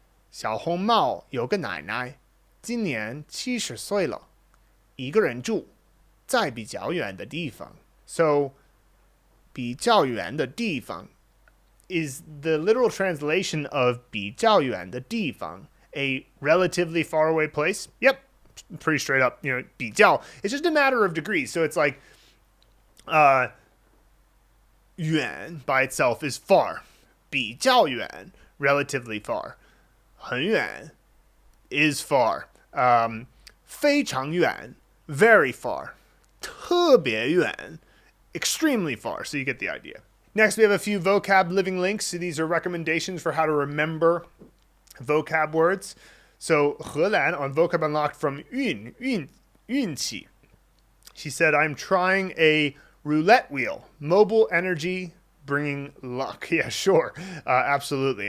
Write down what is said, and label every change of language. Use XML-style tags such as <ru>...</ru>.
<zh>小红帽有个奶奶，今年70岁了，一个人住，在比较远的地方.</zh> <en>So,</en> <zh>比较远的地方</zh> <en>is the literal translation of</en> <zh>比较远的地方,</zh> <en>a relatively far away place. Yep. Pretty straight up, 比较. It's just a matter of degrees. So it's like, 远 by itself is far. 比较远, relatively far. 很远 is far. 非常远, very far. 特别远 extremely far. So you get the idea. Next, we have a few vocab living links. So these are recommendations for how to remember vocab words. So 荷兰 on Vocab Unlocked from 运气. She said, I'm trying a roulette wheel. Mobile energy bringing luck. Yeah, sure. Absolutely.</en>